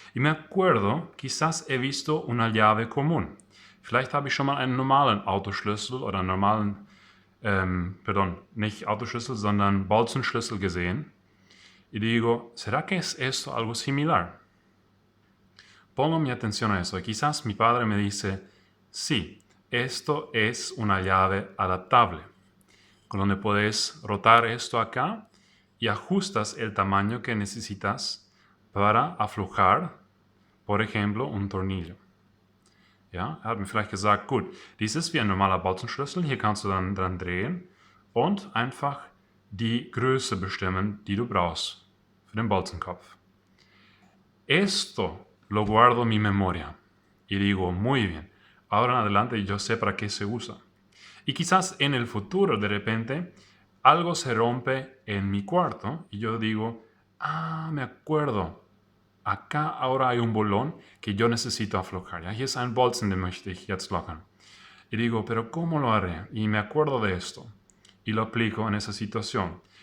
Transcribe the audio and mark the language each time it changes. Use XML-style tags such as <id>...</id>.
<es>Y me acuerdo, quizás he visto una llave común.</es> <de>Vielleicht habe ich schon mal einen normalen Autoschlüssel oder einen normalen, nicht Autoschlüssel, sondern Bolzenschlüssel gesehen.</de> <es>Y digo, ¿será que es esto algo similar? Pongo mi atención a eso y quizás mi padre me dice, sí, esto es una llave adaptable, con donde puedes rotar esto acá y ajustas el tamaño que necesitas para aflojar, por ejemplo, un tornillo.</es> <de>Ja, er hat mir vielleicht gesagt, gut, dies ist wie ein normaler Bolzenschlüssel, hier kannst du dann dran drehen und einfach die Größe bestimmen, die du brauchst für den Bolzenkopf.</de> <es>Esto lo guardo en mi memoria y digo, muy bien, ahora en adelante yo sé para qué se usa. Y quizás en el futuro, de repente, algo se rompe en mi cuarto y yo digo, me acuerdo, acá ahora hay un bolón que yo necesito aflojar. ¿Ya?</es> <de>Hier ist ein Bolzen, den möchte ich jetzt lockern.</de> <es>Y digo, pero ¿cómo lo haré? Y me acuerdo de esto y lo aplico en esa situación.</es>